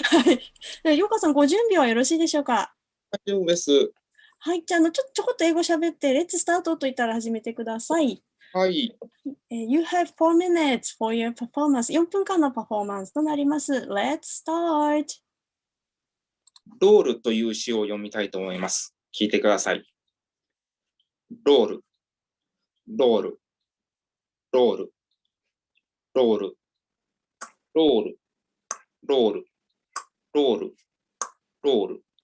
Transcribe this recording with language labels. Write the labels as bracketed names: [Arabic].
[Japanese] はい。ようかさん、ご準備はよろしいでしょうか。大丈夫です。はい、じゃあちょこっと英語喋ってレッツスタートと言ったら始めてください。はい。 [English] You have 4 minutes for your performance. [Japanese] 4分間のパフォーマンスとなります。 [English] Let's start. [Japanese] ロールという詩を読みたいと思います。聞いてください。ロール、ロール、ロール、ロール、ロール、ロール、ロール、ロール。